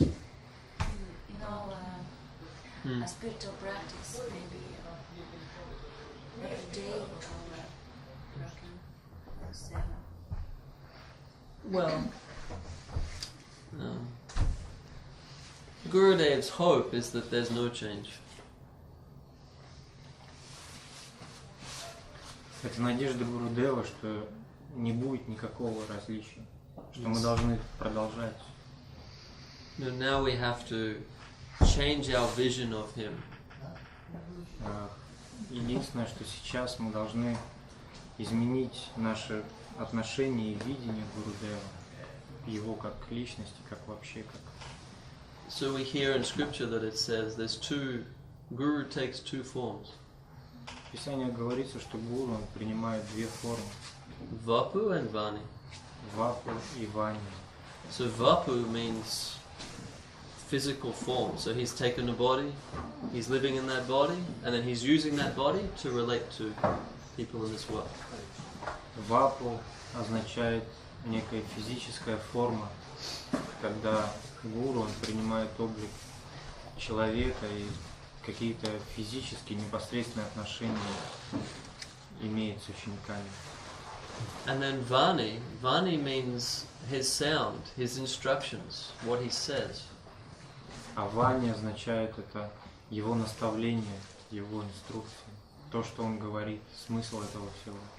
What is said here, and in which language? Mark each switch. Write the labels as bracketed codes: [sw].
[en] You know, a spiritual practice maybe every day or working 7. Well, Gurudev's hope is that there's no change. [ru] Это надежда Гурудева, что не будет никакого различия, что мы должны продолжать. [en] Now we have to change our vision of him. [ru] Единственное, что сейчас мы должны изменить наше отношение и видение Гурудева, его как личности, как вообще как. [en] So we hear in scripture that it says there's Guru takes two forms. [ru] В Писании говорится, что гуру он принимает две формы. [en] Vapu and Vani. [ru] Вапу и Вани. [en] So Vapu means physical form. So he's taken a body, he's living in that body, and then he's using that body to relate to people in this world. [ru] Вапу означает некая физическая форма, когда гуру он принимает облик человека и какие-то физические непосредственные отношения имеет с учениками. [en] And then Vani means his sound, his instructions, what he says. [ru] А Вани означает это его наставление, его инструкции, то, что он говорит, смысл этого всего.